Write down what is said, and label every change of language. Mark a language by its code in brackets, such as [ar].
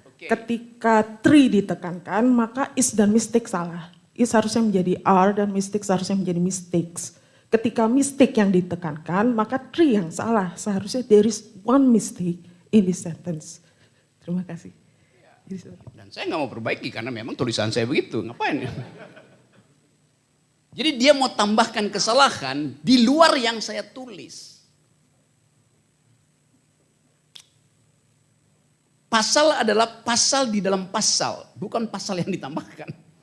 [id] Ketika tree ditekankan, maka is dan mistake salah. Is harusnya menjadi are dan mistake seharusnya menjadi mistakes. Ketika mistake yang ditekankan, maka tree yang salah. Seharusnya [en] there is 1 mistake in this sentence. [id] Terima kasih. Dan saya nggak mau perbaiki karena memang tulisan saya begitu. Ngapain? Jadi dia mau tambahkan kesalahan di luar yang saya tulis. Pasal adalah pasal di dalam pasal, bukan pasal yang ditambahkan.